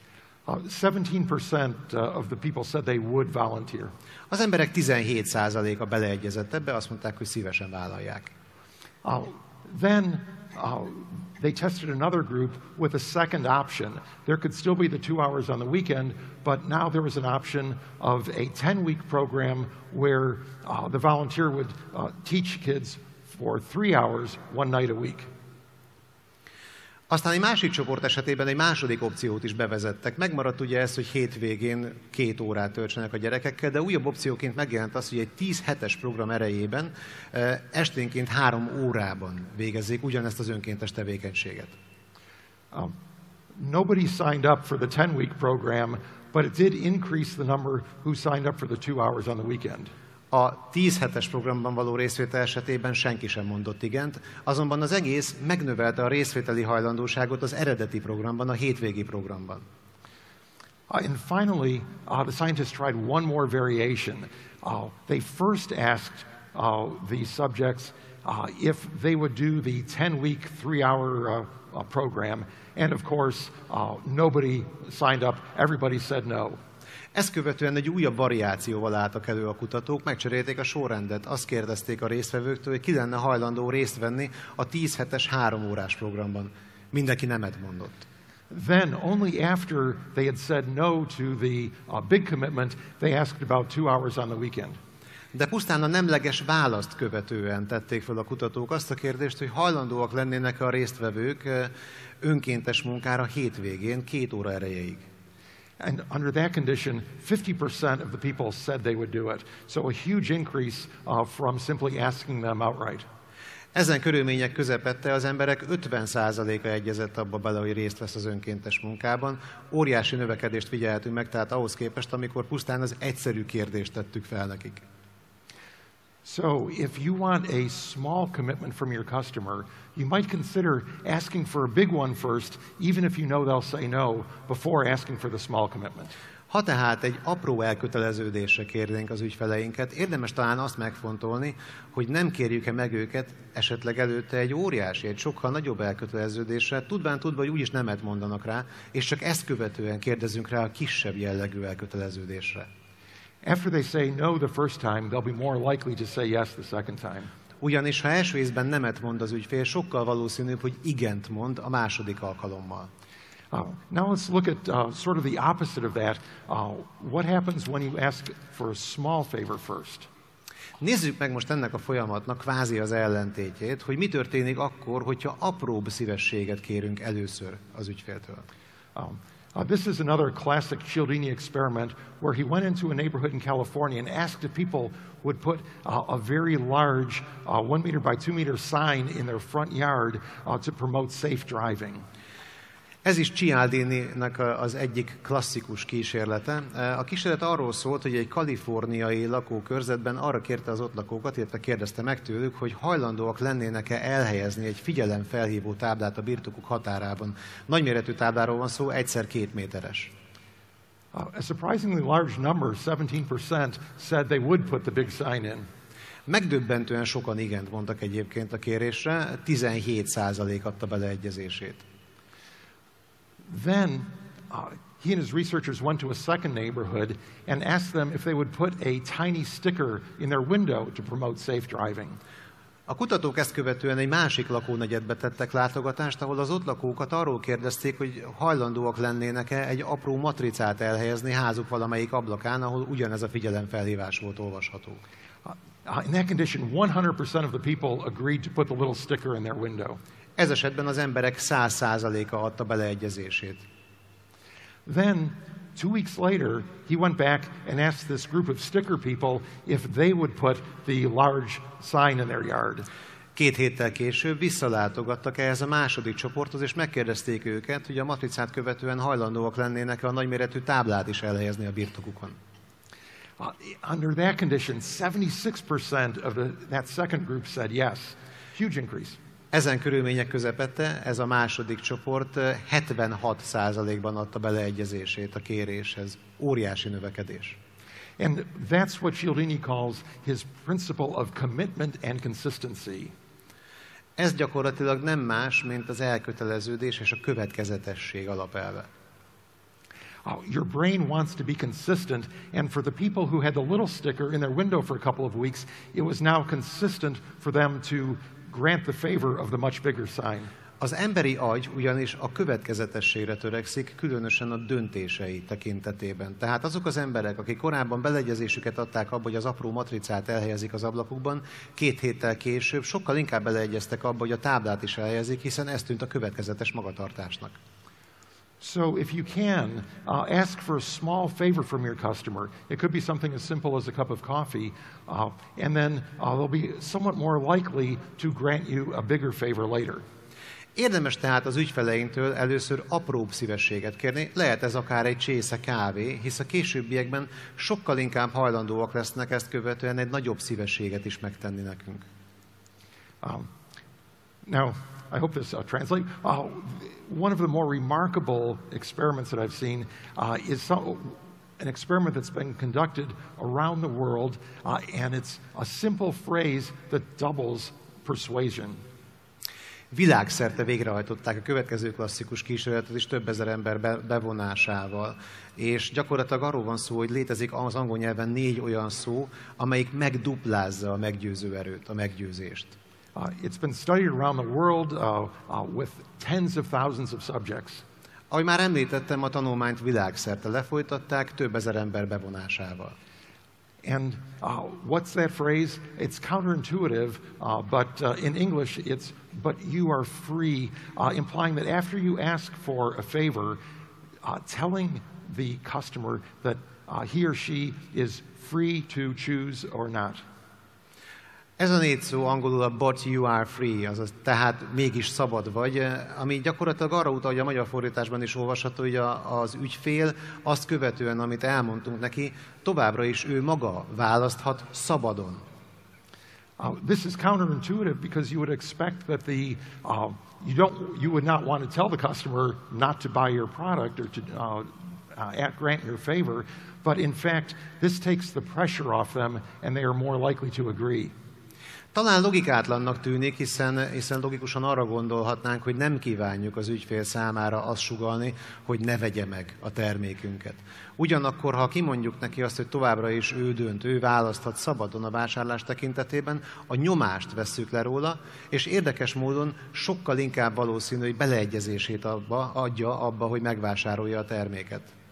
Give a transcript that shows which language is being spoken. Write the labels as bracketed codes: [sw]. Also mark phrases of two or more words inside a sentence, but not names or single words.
[en] 17% of the people said they would volunteer. [hu] Az emberek 17%-a beleegyezett ebbe, azt mondták, hogy szívesen vállalják. [en] Then they tested another group with a second option. There could still be the 2 hours on the weekend, but now there was an option of a 10-week program where the volunteer would teach kids for 3 hours, one night a week. [hu] Aztán egy másik csoport esetében egy második opciót is bevezettek. Megmaradt ugye ez, hogy hétvégén 2 órát töltsenek a gyerekekkel, de újabb opcióként megjelent az, hogy egy 10 hetes program erejében esténként 3 órában végezzék ugyanezt az önkéntes tevékenységet. [en] Nobody signed up for the 10-week program, but it did increase the number who signed up for the 2 hours on the weekend. [hu] A 10 hetes programban való részvétel esetében senki sem mondott igent, azonban az egész megnövelte a részvételi hajlandóságot az eredeti programban, a hétvégi programban. [en] And finally, the scientists tried one more variation. They first asked the subjects if they would do the 10-week, 3-hour program, and of course, nobody signed up. Everybody said no. [hu] Ezt követően egy újabb variációval álltak elő a kutatók, megcserélték a sorrendet. Azt kérdezték a résztvevőktől, hogy ki lenne hajlandó részt venni a 10 hetes 3 órás programban. Mindenki nemet mondott. [en] Then, only after they had said no to the big commitment, they asked about 2 hours on the weekend. [hu] De pusztán a nemleges választ követően tették fel a kutatók azt a kérdést, hogy hajlandóak lennének a résztvevők önkéntes munkára hétvégén 2 óra erejéig. [en] And under that condition, 50% of the people said they would do it. So a huge increase from simply asking them outright. [hu] Ezen körülmények közepette az emberek 50%-a egyezett abba bele, hogy részt vesz az önkéntes munkában. Óriási növekedést figyelhetünk meg, tehát ahhoz képest, amikor pusztán az egyszerű kérdést tettük fel nekik. [en] So if you want a small commitment from your customer, you might consider asking for a big one first, even if you know they'll say no, before asking for the small commitment. [hu] Ha tehát egy apró elköteleződésre kérnénk az ügyfeleinket, érdemes talán azt megfontolni, hogy nem kérjük-e meg őket esetleg előtte egy óriási, egy sokkal nagyobb elköteleződésre, tudván tudva, hogy úgyis nemet mondanak rá, és csak ezt követően kérdezünk rá a kisebb jellegű elköteleződésre. [en] After they say no the first time, they'll be more likely to say yes the second time. [hu] Ugyanis ha első ízben nemet mond az ügyfél, sokkal valószínűbb, hogy igent mond a második alkalommal. [en] Now let's look at sort of the opposite of that. What happens when you ask for a small favor first? [hu] Nézzük meg most ennek a folyamatnak kvázi az ellentétjét, hogy mi történik akkor, hogyha apróbb szívességet kérünk először az ügyféltől. [en] This is another classic Cialdini experiment where he went into a neighborhood in California and asked if people would put a very large 1 meter by 2 meter sign in their front yard to promote safe driving. [hu] Ez is Cialdininek az egyik klasszikus kísérlete. A kísérlet arról szólt, hogy egy kaliforniai lakókörzetben arra kérte az ott lakókat, illetve kérdezte meg tőlük, hogy hajlandóak lennének-e elhelyezni egy figyelemfelhívó táblát a birtokuk határában. Nagyméretű tábláról van szó, 1x2 méteres. [en] A surprisingly large number, 17%, said they would put the big sign in. [hu] Megdöbbentően sokan igent mondtak egyébként a kérésre, 17% adta beleegyezését. [en] Then he and his researchers went to a second neighborhood and asked them if they would put a tiny sticker in their window to promote safe driving. [hu] A kutatók ezt követően egy másik lakónegyedbe tettek látogatást, ahol az ott lakókat arról kérdezték, hogy hajlandóak lennének-e egy apró matricát elhelyezni házuk valamelyik ablakán, ahol ugyanez a figyelemfelhívás volt olvasható. [en] In that condition, 100% of the people agreed to put the little sticker in their window. [hu] Ez esetben az emberek 100%-a adta beleegyezését. [en] Then, 2 weeks later, he went back and asked this group of sticker people if they would put the large sign in their yard. [hu] 2 héttel később visszalátogattak ehhez a második csoporthoz, és megkérdezték őket, hogy a matricát követően hajlandóak lennének a nagyméretű táblát is elhelyezni a birtokukon. [en] Under that condition, 76% of that second group said yes. Huge increase. [hu] Ezen körülmények közepette ez a második csoport 76%-ban adta beleegyezését a kéréshez. Óriási növekedés. [en] And that's what Cialdini calls his principle of commitment and consistency. [hu] Ez gyakorlatilag nem más, mint az elköteleződés és a következetesség alapelve. [en] Your brain wants to be consistent, and for the people who had the little sticker in their window for a couple of weeks, it was now consistent for them to grant the favor of the much bigger sign. [hu] Az emberi agy ugyanis a következetességre törekszik, különösen a döntései tekintetében. Tehát azok az emberek, akik korábban beleegyezésüket adták abba, hogy az apró matricát elhelyezik az ablakukban, 2 héttel később sokkal inkább beleegyeztek abba, hogy a táblát is elhelyezik, hiszen ez tűnt a következetes magatartásnak. [en] So if you can, ask for a small favor from your customer. It could be something as simple as a cup of coffee, and then they'll be somewhat more likely to grant you a bigger favor later. [hu] Érdemes tehát az ügyfeleinktől először apróbb szívességet kérni, lehet ez akár egy csésze kávé, hisz a későbbiekben sokkal inkább hajlandóak lesznek ezt követően egy nagyobb szívességet is megtenni nekünk. [en] Now, I hope this translates. One of the more remarkable experiments that I've seen is an experiment that's been conducted around the world, and it's a simple phrase that doubles persuasion. [hu] Világszerte végrehajtották a következő klasszikus kísérletet is több ezer ember bevonásával. És gyakorlatilag arról van szó, hogy létezik az angol nyelven 4 olyan szó, amelyik megduplázza a meggyőző erőt, a meggyőzést. [en] It's been studied around the world with tens of thousands of subjects. [hu] Ahogy már említettem, a tanulmányt világszerte lefolytatták több ezer ember bevonásával. [en] And what's that phrase? It's counterintuitive, but in English it's "but you are free," implying that after you ask for a favor, telling the customer that he or she is free to choose or not. [hu] Ez a 4 szó angolul a [en] but you are free, [hu] azaz tehát mégis szabad vagy, ami gyakorlatilag arra utal, hogy a magyar fordításban is olvasható, hogy az ügyfél azt követően, amit elmondtunk neki, továbbra is ő maga választhat szabadon. This is counterintuitive because you would expect that you would not want to tell the customer not to buy your product or to grant your favor, but in fact, this takes the pressure off them and they are more likely to agree. Talán logikátlannak tűnik, hiszen logikusan arra gondolhatnánk, hogy nem kívánjuk az ügyfél számára azt sugallni, hogy ne vegye meg a termékünket. Ugyanakkor, ha kimondjuk neki azt, hogy továbbra is ő dönt, ő választhat szabadon a vásárlás tekintetében, a nyomást vesszük le róla, és érdekes módon sokkal inkább valószínű, hogy beleegyezését adja abba, hogy megvásárolja a terméket.